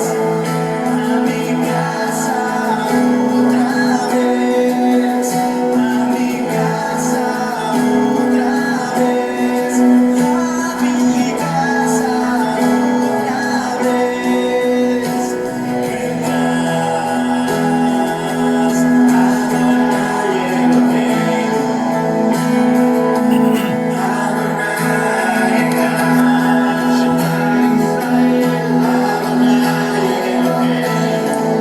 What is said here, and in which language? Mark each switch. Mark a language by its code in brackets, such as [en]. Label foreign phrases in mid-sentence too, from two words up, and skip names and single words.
[es] A mi casa otra vez, a mi casa otra vez, a mi casa otra vez. Vendrás, [he] אדני אלוהינו, אדני אחד, שמע ישראל, אדני אלוהינו,